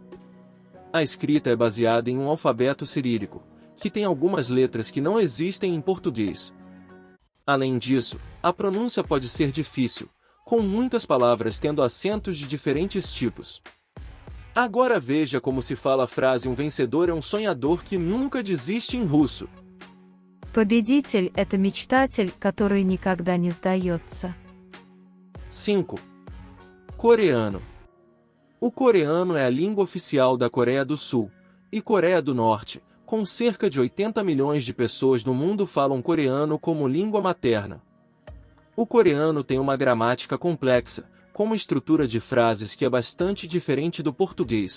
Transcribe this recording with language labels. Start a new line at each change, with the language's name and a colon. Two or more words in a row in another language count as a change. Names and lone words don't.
Portuguese: A escrita é baseada em um alfabeto cirílico, que tem algumas letras que não existem em português. Além disso, a pronúncia pode ser difícil, com muitas palavras tendo acentos de diferentes tipos. Agora veja como se fala a frase "um vencedor é um sonhador que nunca desiste" em russo.
Russian: Победитель – это мечтатель, который никогда не сдается.
Portuguese: 5. Coreano. O coreano é a língua oficial da Coreia do Sul e Coreia do Norte, com cerca de 80 milhões de pessoas no mundo falam coreano como língua materna. O coreano tem uma gramática complexa, com uma estrutura de frases que é bastante diferente do português.